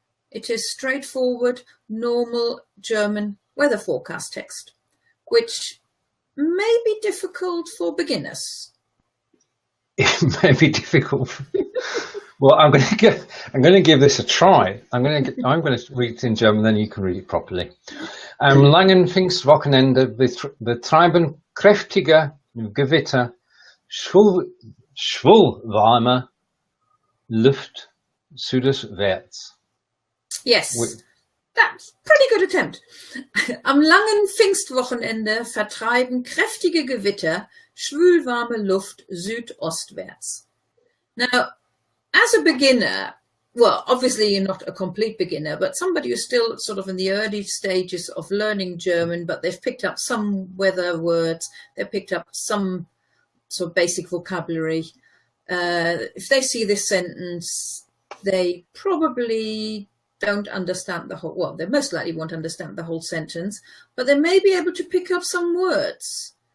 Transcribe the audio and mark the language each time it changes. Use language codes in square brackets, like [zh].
[en] It is straightforward, normal German weather forecast text, which may be difficult for beginners. It may be difficult. Well, I'm going to give this a try. I'm going to read it in German, then you can read it properly. [de] Am langen Pfingstwochenende betreiben kräftige Gewitter schwulwarme Luft südwärts. [en] Yes, that's a pretty good attempt. [de] Am langen Pfingstwochenende vertreiben kräftige Gewitter schwülwarme Luft südostwärts. [en] Now, as a beginner, well, obviously you're not a complete beginner, but somebody who's still sort of in the early stages of learning German, but they've picked up some weather words, they've picked up some sort of basic vocabulary. If they see this sentence, they probably don't understand the whole, well, they most likely won't understand the whole sentence, but they may be able to pick up some words.